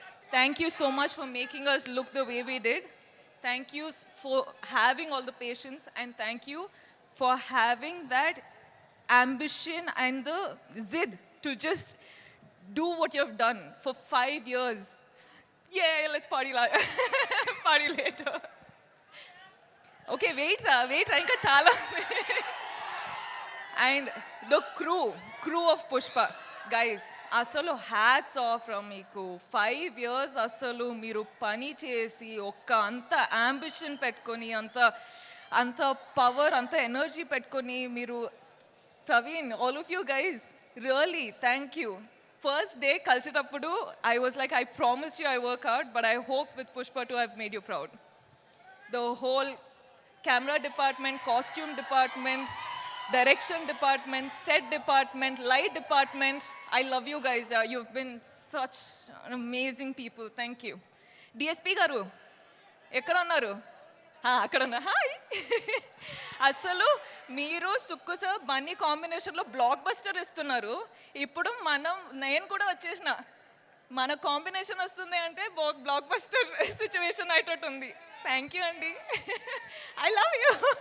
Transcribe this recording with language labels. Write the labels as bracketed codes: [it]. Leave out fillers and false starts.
[en] Thank you so much for making us look the way we did. Thank you for having all the patience, and thank you for having that ambition and the zid to just do what you have done for 5 years. Yeah, let's party party later. Okay, wait ra, [te] ఇంకా చాలా. [en] and the crew of Pushpa guys, [te] అసలు [en] hats off from [te] మీకు. 5 years అసలు మీరు పని చేసి అంత ambition పెట్టుకొని అంత పవర్ అంత ఎనర్జీ పెట్టుకొని మీరు, Praveen, [en] All of you guys, really thank you. [te] First day కలిసేటప్పుడు [en] I was like, I promise you I work hard, but I hope with Pushpa 2 I made you proud. The whole camera department, costume department, direction department, set department, light department. I love you guys. You've been such amazing people. Thank you. [te] DSP garu, ఎక్కడ ఉన్నారు? అక్కడ ఉన్నా. Hi. అసలు మీరు Sukku sir Bunny కాంబినేషన్లో block buster ఇస్తున్నారు. ఇప్పుడు నేను కూడా వచ్చేసిన, మన కాంబినేషన్ వస్తుంది అంటే బ్లాక్ బస్టర్ సిచ్యువేషన్ అయ్యేటట్టు ఉంది. [en] Thank you అండి. I love you.